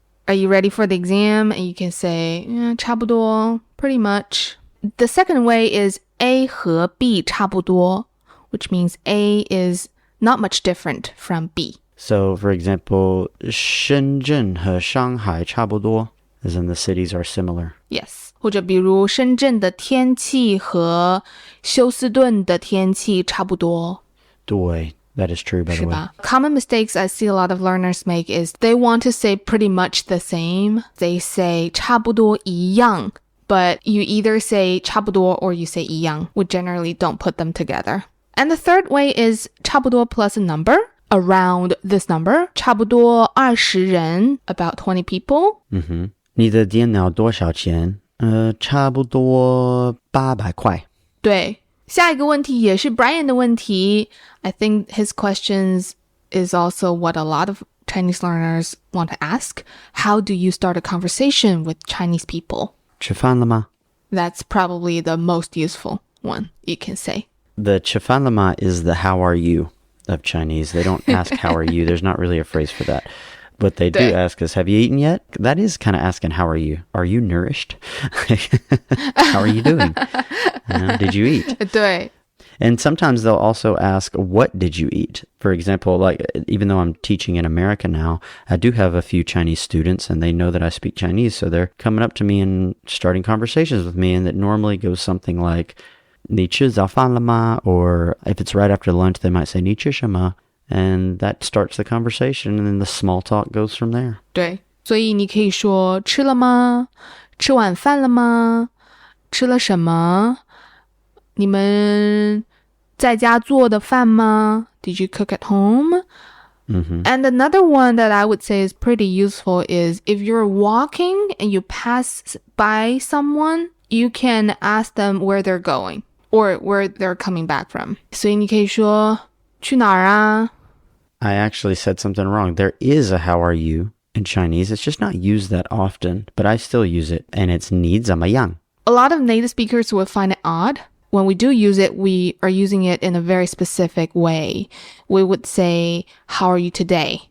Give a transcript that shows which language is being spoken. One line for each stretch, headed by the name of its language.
English: Are you ready for the exam? And you can say, yeah,
Chinese: 差不多,
English: pretty much. The second way is
Chinese: A 和 B 差不多,
English: which means A is not much different from B. So, for example,
Chinese: 深圳和上海差不多,
English: as in the cities are similar. Yes.
Chinese: 或者比如深圳的天气和休斯顿的天气差不多。对,
English: that is true, by the way. Common mistakes I see a lot of learners make is they want to say pretty much the same. They say
Chinese: 差不多一样,
English: but you either say 差不多 or you say 一样. We generally don't put them together. And the third way is 差不多 plus a number. Around this number,
Chinese: 差不多20人,
English: about 20 people.
Chinese: 你的电脑多少钱?差不多800块。对，下一个问题也是 Brian 的问题。
English: I think his questions is also what a lot of Chinese learners want to ask. How do you start a conversation with Chinese people?
Chinese: 吃饭了吗?
English: That's probably the most useful one you can say. The
Chinese: 吃饭了吗
English: is the how are you of Chinese. They don't ask how are you. There's not really a phrase for that. What they do ask is, have you eaten yet? That is kind of asking, how are you? Are you nourished? How are you doing? Did you eat?
Chinese: 对
English: And sometimes they'll also ask, what did you eat? For example, like even though I'm teaching in America now, I do have a few Chinese students and they know that I speak Chinese. So they're coming up to me and starting conversations with me. And that normally goes something like,
Chinese: 你吃早饭了吗?
English: Or if it's right after lunch, they might say,
Chinese: 你吃什么?
English: And that starts the conversation and then the small talk goes from there.
Chinese: 对，所以你可以说吃了吗？吃晚饭了吗？吃了什么？你们在家做的饭吗？
English: Did you cook at home? And another one that I would say is pretty useful is if you're walking and you pass by someone, you can ask them where they're going or where they're coming back from.
Chinese: 所以你可以说去哪儿啊？
English: I actually said something wrong. There is a how are you in Chinese. It's just not used that often, but I still use it. And it's
Chinese: 你怎么样?
English: A lot of native speakers would find it odd. When we do use it, we are using it in a very specific way. We would say, how are you today?